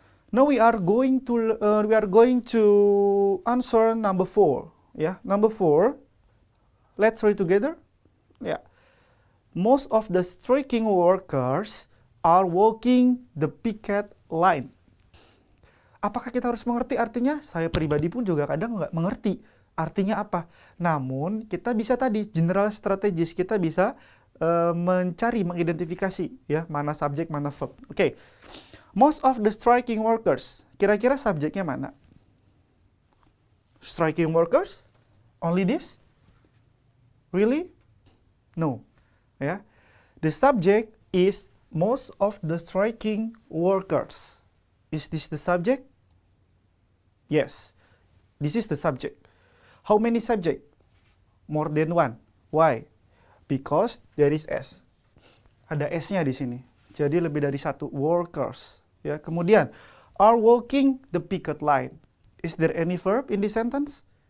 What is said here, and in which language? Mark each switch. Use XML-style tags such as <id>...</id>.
<en>Now we are going to answer number 4. Ya, number 4. Let's read together. Ya. Most of the striking workers are walking the picket line.</en> <id>Apakah kita harus mengerti artinya? Saya pribadi pun juga kadang nggak mengerti artinya apa. Namun kita bisa tadi general strategis, kita bisa mencari, mengidentifikasi, ya, mana subjek, mana verb. Oke.</id> <en>Most of the striking workers.</en> <id>Kira-kira subjeknya mana? Striking workers?</id> <en>Only this? Really? No.</en> <id>Ya.</id> <en>The subject is most of the striking workers. Is this the subject? Yes. This is the subject. How many subject? More than one. Why? Because there is S.</en> <id>Ada S-nya di sini. Jadi lebih dari satu, workers.</id> <en>Ya, kemudian are walking the picket line. Is there any verb in this sentence?</en>